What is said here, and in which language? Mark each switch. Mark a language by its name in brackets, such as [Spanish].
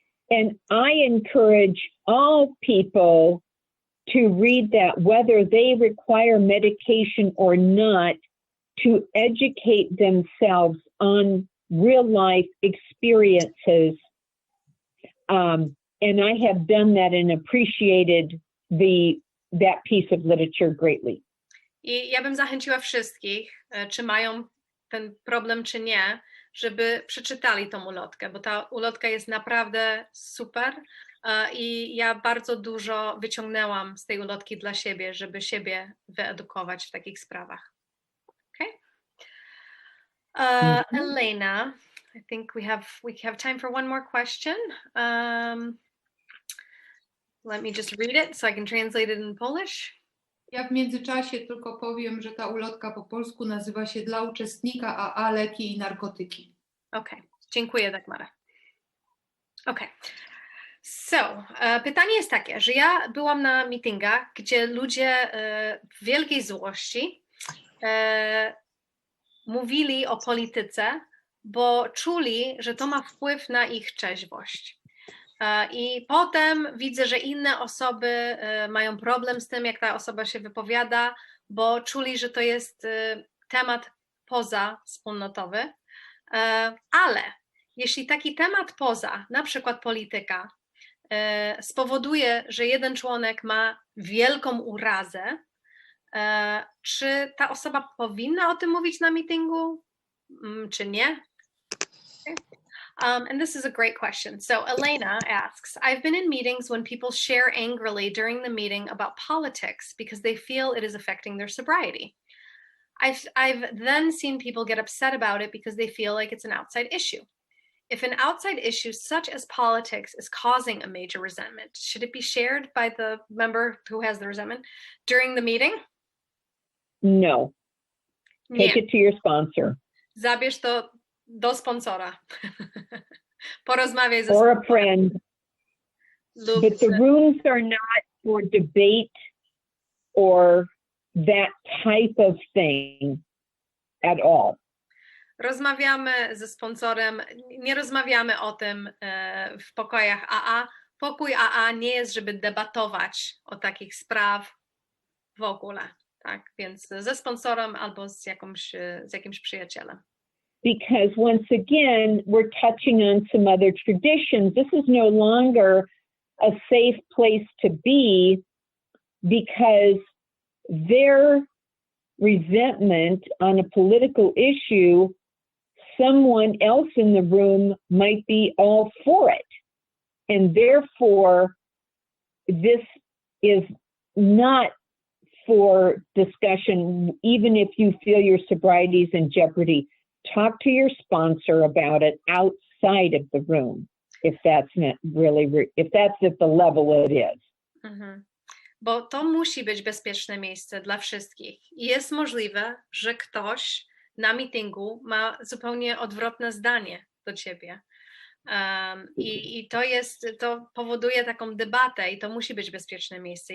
[English] And I encourage all people to read that, whether they require medication or not, to educate themselves on real life experiences. And I have done that and appreciated that piece of literature greatly. [Polish] I ja bym zachęciła wszystkich, czy mają ten problem, czy nie, żeby przeczytali tą ulotkę, bo ta ulotka jest naprawdę super i ja bardzo dużo wyciągnęłam z tej ulotki dla siebie, żeby siebie wyedukować w takich sprawach. [English] Okay? Elena, I think we have time for one more question. Let me just read it so I can translate it in Polish. [Polish] Ja w międzyczasie tylko powiem, że ta ulotka po polsku nazywa się Dla uczestnika AA leki i narkotyki. Okay, dziękuję, Dagmara. Okay, so pytanie jest takie, że ja byłam na meetingach, gdzie ludzie w wielkiej złości mówili o polityce, bo czuli, że to ma wpływ na ich trzeźwość. I potem widzę, że inne osoby mają problem z tym, jak ta osoba się wypowiada, bo czuli, że to jest temat pozawspólnotowy. Ale jeśli taki temat poza, na przykład polityka, spowoduje, że jeden członek ma wielką urazę, czy ta osoba powinna o tym mówić na meetingu, czy nie? [English] Okay. And this is a great question. So Elena asks, I've been in meetings when people share angrily during the meeting about politics because they feel it is affecting their sobriety. I've then seen people get upset about it because they feel like it's an outside issue. If an outside issue such as politics is causing a major resentment, should it be shared by the member who has the resentment during the meeting? No. Take [Polish] Nie. [English] it to your sponsor. [Polish] Zabierz to do sponsora. Porozmawiaj ze [English] Or a friend. [Polish] lub [English] But the rooms are not for debate or that type of thing at all. [Polish] Rozmawiamy ze sponsorem, nie rozmawiamy o tym w pokojach AA. Pokój AA nie jest, żeby debatować o takich spraw w ogóle, tak? Więc ze sponsorem albo z jakimś przyjacielem. [English] Because once again, we're touching on some other traditions. This is no longer a safe place to be because their resentment on a political issue, someone else in the room might be all for it. And therefore, this is not for discussion, even if you feel your sobriety is in jeopardy. Talk to your sponsor about it outside of the room, if that's not really, if that's at the level it is. Mhm. [Polish] Bo to musi być bezpieczne miejsce dla wszystkich. I jest możliwe, że ktoś na meetingu ma zupełnie odwrotne zdanie do ciebie. I to powoduje taką debatę i to musi być bezpieczne miejsce.